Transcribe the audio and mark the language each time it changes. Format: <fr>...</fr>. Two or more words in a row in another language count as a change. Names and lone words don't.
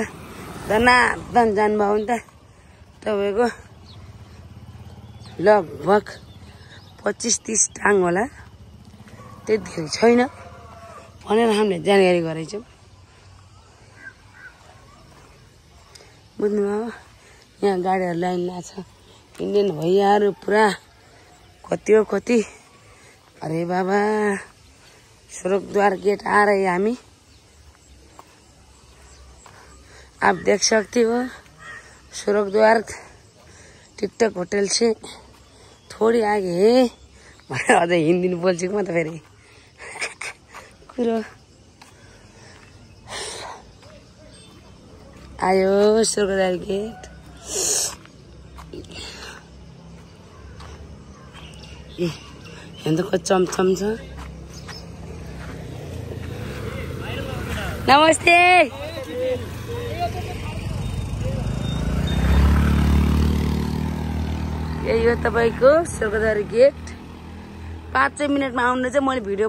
<ne>धनाधन जानुभयो भने त तपाईँको लगभग 25-30 टाङ होला, त्यति धेरै छैन भनेर हामीले जानकारी गरेछौँ। बुझ्नुभयो यहाँ गाडीहरू लाइन लाग्छ इन्डियन भैयाहरू पुरा कति हो कति</ne> <hi>अरे बाबा स्वर्गद्वार गेट आ रहे हैं</hi> <ne>हामी</ne> <hi>आप देख सकते हो स्वर्गद्वार टिकटक होटल से थोड़ी आगे है</hi> <ne>अझ हिन्दी बोल्छु म त फेरि कुरो आयो स्वर्गद्वार गेट यहाँ त कति चमचम छ नमस्ते यही हो तपाईको स्वर्गद्वार गेट 5 मिनटमा आउनु चाहिँ मैले भिडियो</ne>